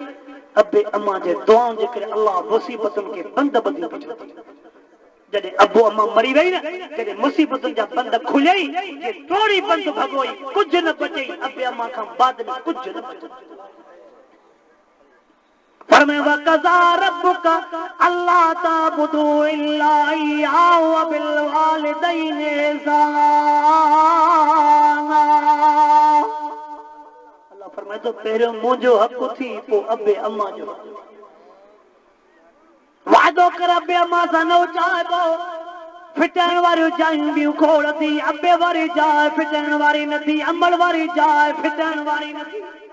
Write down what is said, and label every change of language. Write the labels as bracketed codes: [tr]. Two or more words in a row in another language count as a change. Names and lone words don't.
[sd] अबे अम्मा जे दुआउनि जे करे अल्लाह मुसीबतुनि खे बंद बंदियूं कढियूं जॾहिं अबो अम्मा मरी वई न जॾहिं मुसीबतुनि जा बंद खुलियई जे थोड़ी बंद भॻोई कुझु न बचई अबे अम्मा खां बाद में कुझु न बचो। [ar] फरमाया وقضى ربك ألا تعبدوا إلا إياه وبالوالدين إحسانا. [sd] फरमाए तो पहिरियों मुंहिंजो हक़ थी पोइ अबे अम्मा जो वादो कर अबे अम्मा सां न चाहबो फिटण वारियूं जायूं बि खोड़ थी अबे वारी जाइ फिटण वारी न थी अमल वारी जाइ फिटण वारी न थी